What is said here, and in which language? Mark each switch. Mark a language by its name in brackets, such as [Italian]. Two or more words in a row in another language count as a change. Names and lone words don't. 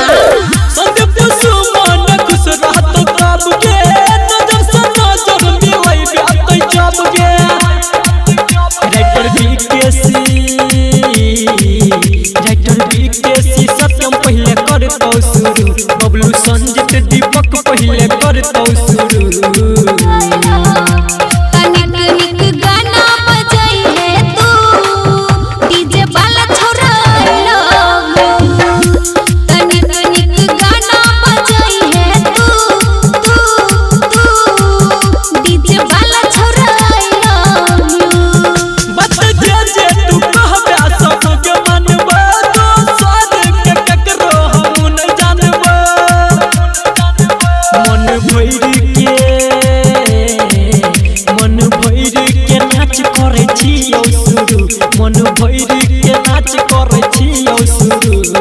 [Maithili] संदीप सुमन खुश रहत कब के नजर से नजर मिलै बातै जब गे राइटर बीकेसी सत्यम पहले करतौ शुरू बबलू संजीत दीपक पहले करतौ शुरू तनिक गाना बजाई है तू डीजे वाला छोरा [English] I love you [Maithili] तनिक गाना बजाई है तू डीजे वाला छोरा [English] I love you [Maithili] बत जे तू कहबे सब के मानबा तो स्वाद के ककरो हम न जानबा मन भइर के नाच करे छियौ शुरू मन भइर के नाच करे छियौ शुरू